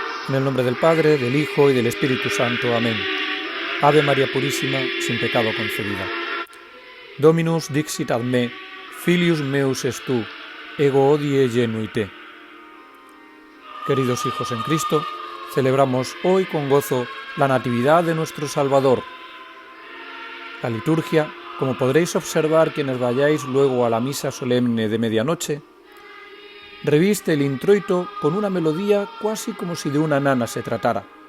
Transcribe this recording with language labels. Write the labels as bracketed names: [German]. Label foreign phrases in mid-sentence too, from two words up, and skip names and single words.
[Spanish] En el nombre del Padre, del Hijo y del Espíritu Santo. Amén. Ave María Purísima, sin pecado concebida. [Latin] Dominus dixit ad me, filius meus est tu, ego hodie genui te. [Spanish] Queridos hijos en Cristo, celebramos hoy con gozo la Natividad de nuestro Salvador. La liturgia, como podréis observar quienes vayáis luego a la misa solemne de medianoche, reviste el introito con una melodía casi como si de una nana se tratara.